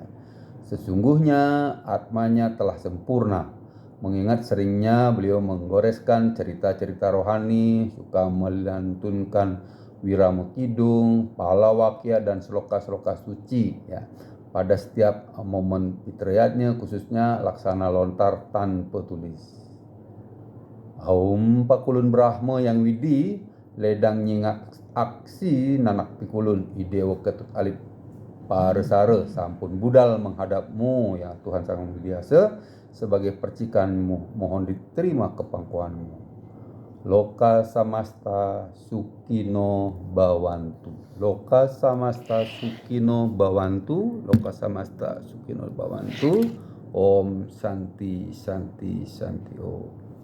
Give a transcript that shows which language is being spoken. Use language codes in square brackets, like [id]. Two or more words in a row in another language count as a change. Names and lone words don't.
[id] Sesungguhnya atmanya telah sempurna, mengingat seringnya beliau menggoreskan cerita-cerita rohani, suka melantunkan Wiramukidung, Palawakya, dan sloka-sloka suci ya. Pada setiap momen fitriyatnya, khususnya laksana lontar tanpa tulis. [ban] Aum pakulun Brahma Yang Widi, ledang nyingak aksi nanak pikulun, idewa ketut alit parasara, sampun budal [id] menghadapmu ya Tuhan Sang Widiwasa sebagai percikanmu, mohon diterima kepangkuanmu. [sa] Loka samasta sukino bawantu. Loka samasta sukino bawantu. Loka samasta sukino bawantu. Om Santi Santi Santi Om.